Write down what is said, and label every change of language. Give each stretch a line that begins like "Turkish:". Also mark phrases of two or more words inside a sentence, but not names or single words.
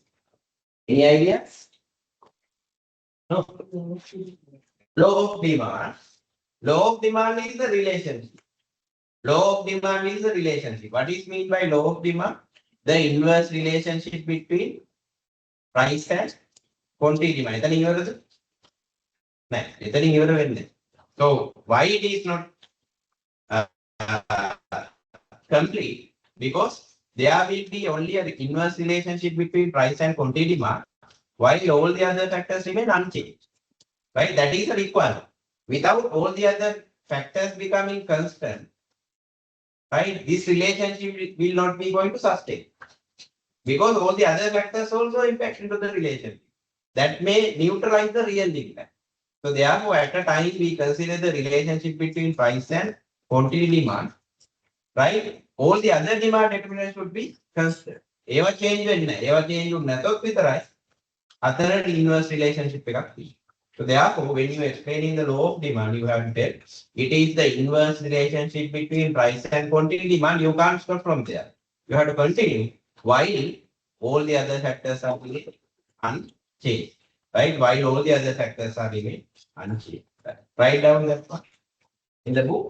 English: Any ideas? No. Law of demand. Law of demand is the relationship. Law of demand is the relationship. What is mean by law of demand? The inverse relationship between price and quantity demand.
Sinhala: එතන ඉවරද? නෑ. එතන ඉවර වෙන්නේ.
English: So why it is not complete? Because there will be only an inverse relationship between price and quantity demand, while all the other factors remain unchanged. Right? That is a requirement. Without all the other factors becoming constant, right, this relationship will not be going to sustain. Because all the other factors also impact into the relationship. That may neutralize the real impact. So therefore, at a time we consider the relationship between price and quantity demand, right? All the other demand determinants should be constant. Ever change
Sinhala: වෙන්නේ නැහැ.
English: Ever change
Sinhala: වුනේ නැතොත් විතරයි අතර
English: inverse relationship
Sinhala: එකක් තියෙන්නේ.
English: So therefore, when you explaining the law of demand, you have to tell it is the inverse relationship between price and quantity demand. You can't stop from there. You have to continue while all the other factors are unchanged. Right? While all the other factors are remain unchanged. Write down that one in the book.